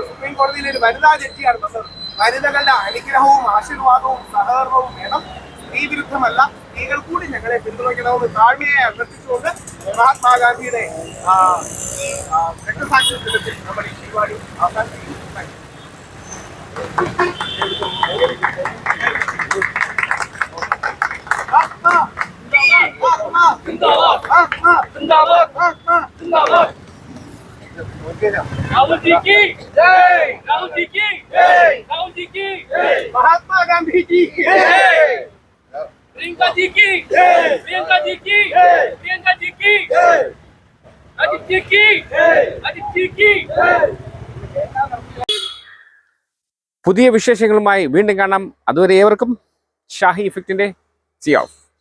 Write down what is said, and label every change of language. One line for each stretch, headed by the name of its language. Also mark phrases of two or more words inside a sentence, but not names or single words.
Malayalam: സുപ്രീം കോടതിയിൽ ഒരു വനിതാ ജഡ്ജിയാണ് വന്നത്. വനിതകളുടെ അനുഗ്രഹവും ആശീർവാദവും സഹകരണവും വേണം. സ്ത്രീ വിരുദ്ധമല്ല, സ്ത്രീകൾ കൂടി ഞങ്ങളെ പിന്തുണയ്ക്കണമെന്ന് താഴ്മയായി അഭ്യർത്ഥിച്ചുകൊണ്ട് മഹാത്മാഗാന്ധിയുടെ ഈ രക്തസാക്ഷി ദിനത്തിൽ നമ്മൾ ഈ പരിപാടി അവസാനിപ്പിക്കുന്നു.
Hindi: राहुल जी की जय, राहुल जी की जय, राहुल जी की जय, महात्मा गांधी जी की जय, प्रियंका जी की जय, प्रियंका जी की जय, प्रियंका जी की जय, अजित जी की जय, अजित जी की जय.
Malayalam: പുതിയ വിശേഷങ്ങളുമായി വീണ്ടും കാണാം. അതുവരെ ഏവർക്കും ഷാഹി ഇഫക്റ്റിന്റെ
English: sign off.